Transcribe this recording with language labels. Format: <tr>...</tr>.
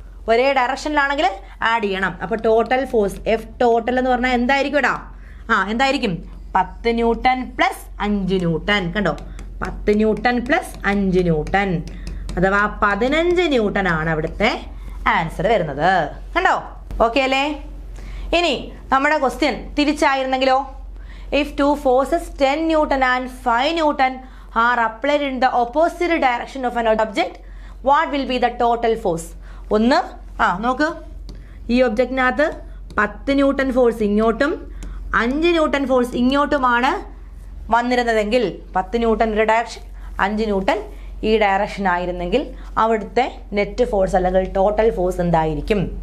<ml>ഒരേ ഡയറക്ഷനിലാണെങ്കിൽ ആഡ് ചെയ്യണം. അപ്പോൾ ടോട്ടൽ ഫോഴ്സ് എഫ് ടോട്ടൽ എന്ന് പറഞ്ഞാൽ എന്തായിരിക്കും ഇടാ? എന്തായിരിക്കും? 10 ന്യൂട്ടൺ പ്ലസ് 5 ന്യൂട്ടൺ. കണ്ടോ, 10 ന്യൂട്ടൺ പ്ലസ് 5 ന്യൂട്ടൺ അഥവാ 15 ന്യൂട്ടൺ ആണ് അവിടുത്തെ ആൻസർ വരുന്നത്. കണ്ടോ? ഓക്കെ അല്ലേ? ഇനി നമ്മുടെ question തിരിച്ചായിരുന്നെങ്കിലോ?</ml> <en>If 2 forces 10 newton and 5 newton are applied in the opposite direction of an object, what will be the total force?</en> <ml>ഒന്ന് നോക്ക്, ഈ ഒബ്ജക്റ്റിനകത്ത് 10 ന്യൂട്ടൺ ഫോഴ്സ് ഇങ്ങോട്ടും 5 ന്യൂട്ടൺ ഫോഴ്സ് ഇങ്ങോട്ടുമാണ് വന്നിരുന്നതെങ്കിൽ, 10 ന്യൂട്ടൺ ഒരു ഡയറക്ഷൻ 5 ന്യൂട്ടൺ ഈ ഡയറക്ഷൻ ആയിരുന്നെങ്കിൽ അവിടുത്തെ നെറ്റ് ഫോഴ്സ് അല്ലെങ്കിൽ total force എന്തായിരിക്കും?</ml>